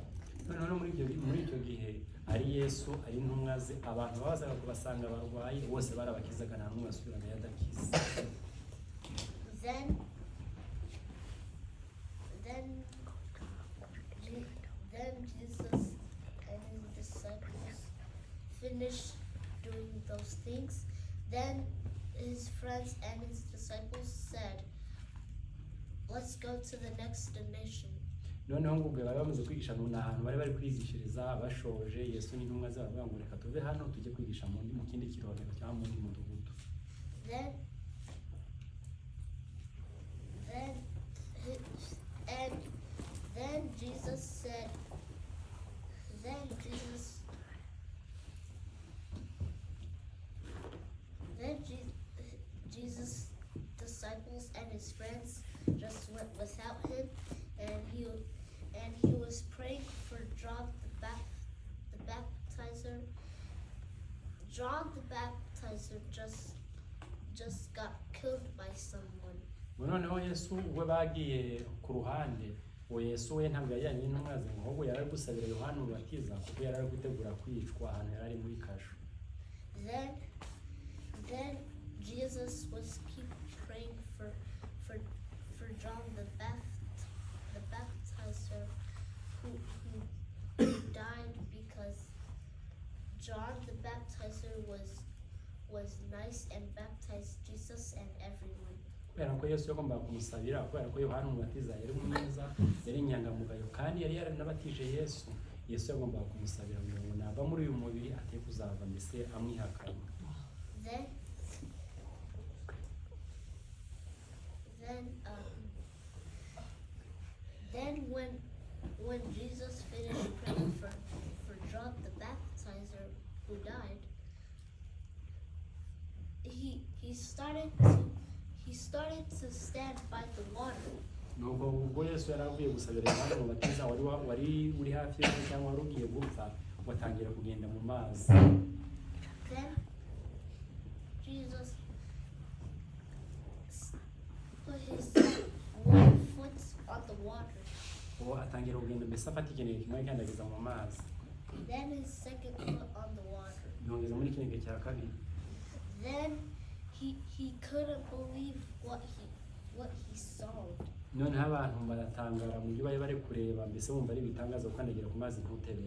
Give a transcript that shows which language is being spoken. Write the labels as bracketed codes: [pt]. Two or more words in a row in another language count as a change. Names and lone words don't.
[rw] Noneho muri icyo gihe ari Yesu ari intumwa ze abantu bazaga kubasanga barwaye bose barabakizaga nta n'umwe asubiraga yadakiza. [en] Then Jesus and his disciples finished doing those things. Then his friends and his disciples said, "Let's go to the next destination." [rw] Noneho ngo ubwo bari bamaze kwigisha ahantu bari kwigishiriza bashoje Yesu n'intumwa ze baravuga ngo reka tuve hano tujye kwigisha mu kindi kirorero cyangwa mu ndi mudugudu. [en] Then Jesus' disciples and his friends just went without him, and he was praying for John the Baptizer. John the Baptizer just got killed by someone. [rw] Noneho Yesu ubwo bagiye ku ruhande, uwo Yesu we ntabwo yajyanye n'intumwa ze, ahubwo yari ari gusabira Yohana umubatiza kuko yari ari gutegura kwicwa ahantu yari ari muri kasho. [en] Then Jesus was keep praying for John the Baptizer who died because John the Baptizer was nice and baptized Jesus and everyone. [rw] Kubera ko Yesu yagombaga kumusabira kubera ko Yohana umubatiza yari mwiza, yari inyangamugayo kandi yari yaranabatije Yesu. Yesu yagombaga kumusabira ngo nava muri uyu mubiri ate kuzava mbese amwihakana. [en] Then when Jesus finished praying for John the Baptizer who died, he started to stand by the water. [rw] Nuko ubwo Yesu yari avuye gusabira Yohana umubatiza wari uri hafi yo cyangwa wari ugiye gupfa, watangira kugenda mu mazi. [en] Then Jesus put his one foot on the water. [rw] Uwo atangira kugenda mbese afata ikintu kimwe kandi ageza mu mazi. [en] Then his second foot on the water. [rw] ngeze muri kino gihe cya kabiri [en] Then he couldn't believe what he saw. [rw] noneho abantu baratangara mu byo bari bari kureba mbese bumva ari ibitangaza gukandagira ku mazi ntutebere